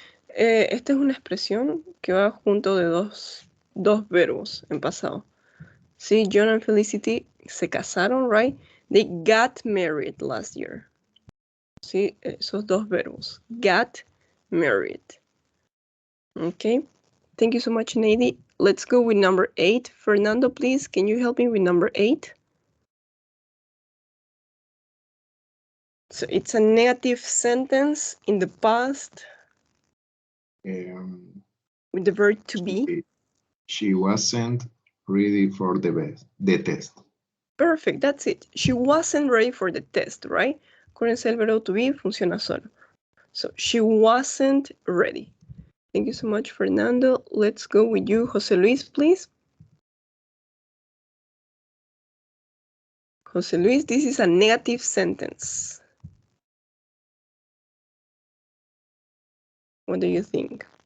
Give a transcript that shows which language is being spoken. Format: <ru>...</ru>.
<es>Esta es una expresión que va junto de dos verbos en pasado. Sí, John and Felicity se casaron,</es> <en>right? They got married last year.</en> <es>Sí, esos dos verbos.</es> <en>Got married.</en> <es>Okay.</es> <en>Thank you so much, Nady. Let's go with number 8. Fernando, please, can you help me with number 8? So it's a negative sentence in the past with the verb to be. She wasn't ready for the test. Perfect, that's it. She wasn't ready for the test, right?</en> <es>Acuérdense, el verbo to be funciona solo.</es> <en>So she wasn't ready. Thank you so much, Fernando. Let's go with you, Jose Luis, please. Jose Luis, this is a negative sentence. What do you think?</en>